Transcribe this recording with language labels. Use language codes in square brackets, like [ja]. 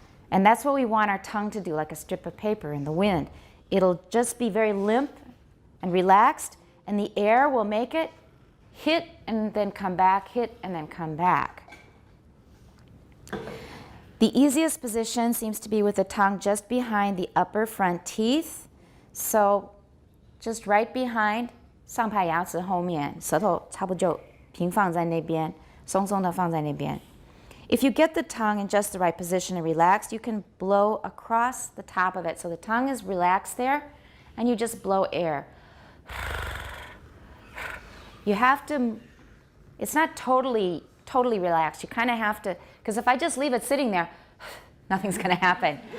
[en] And that's what we want our tongue to do, like a strip of paper in the wind. It'll just be very limp and relaxed, and the air will make it hit and then come back, hit and then come back. The easiest position seems to be with the tongue just behind the upper front teeth. So just right behind [zh] 上排牙齿后面，舌头差不多就平放在那边，松松的放在那边。 [en] If you get the tongue in just the right position and relaxed, you can blow across the top of it. So the tongue is relaxed there, and you just blow air. You have to, it's not totally relaxed. You kind of have to, because if I just leave it sitting there, nothing's going to happen.